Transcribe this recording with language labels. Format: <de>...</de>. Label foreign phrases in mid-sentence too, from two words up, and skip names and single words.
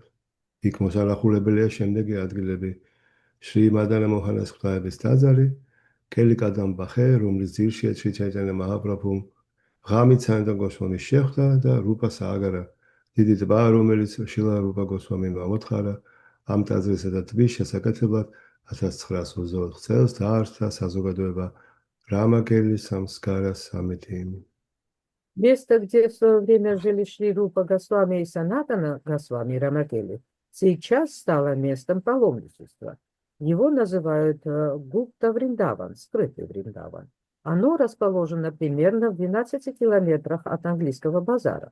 <ka>იქ მოსანახულებელია შემდეგი ადგილები: შრი მადანა მოჰანას ღვთაების ტაძარი, კელი კადამბა ხე, რომლის ძირშია შრი ჩაიტანა მაჰაპრაბჰუმ ღამით სანატანა გოსვამის შეხვდა და რუპა სააგარა დიდი ტბა, რომელიც შილა რუპა გოსვამიმ ამოთხარა ამ ტაძრისა და ტბის შესაკეთებლად 1924 წელს დაარსდა საზოგადოება რამაკელის სამსკარა სამიტი.</ka> <ru>Место, где в свое время жили Шри Рупа Госвами и Санатана Госвами Рамакели, сейчас стало местом паломничества. Его называют Гупта Вриндаван, скрытый Вриндаван. Оно расположено примерно в 12 километрах от английского базара.</ru>